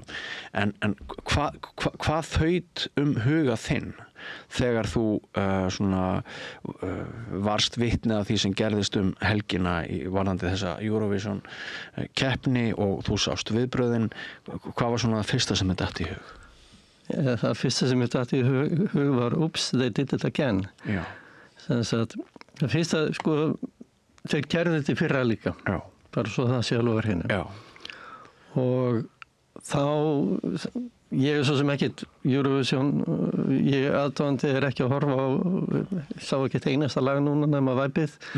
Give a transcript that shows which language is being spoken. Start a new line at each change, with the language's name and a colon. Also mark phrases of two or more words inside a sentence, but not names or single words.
Icelandic: En hvað þaut huga þinn þegar þú varst vitni að því sem gerðist helgina varðandi þessa Eurovision keppni og þú sást viðbrögðin? Hvað var svona það fyrsta sem datt í hug? Það fyrsta sem datt í hug var
English: oops, they did it again.
Icelandic: Já. Það fyrsta, þeir gerðu þetta í fyrra líka. Já. Bara svo það sé alveg over hinu. Já. Og þá, ég svo sem ekkert Eurovision, ég aðdáandi ekki að horfa á, sá ekki einasta lag núna nema Væpið.